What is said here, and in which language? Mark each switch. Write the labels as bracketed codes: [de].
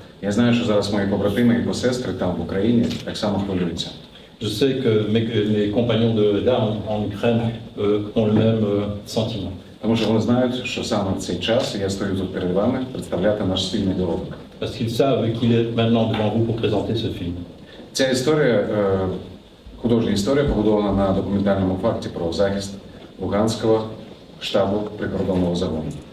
[uk] Я знаю, що зараз мої побратими і посестри там, в Україні, так само хвилюються. [fr] Je sais que mes compagnons d'armes en Ukraine ont le même sentiment. [uk] Тому що вони знають, що саме в цей час я стою тут перед вами представляти наш спільний доробок. [fr] Parce qu'ils savent qu'il est maintenant devant vous pour présenter ce film. [uk] Ця історія, художня історія, побудована на документальному факті про захист Луганського штабу прикордонного загону.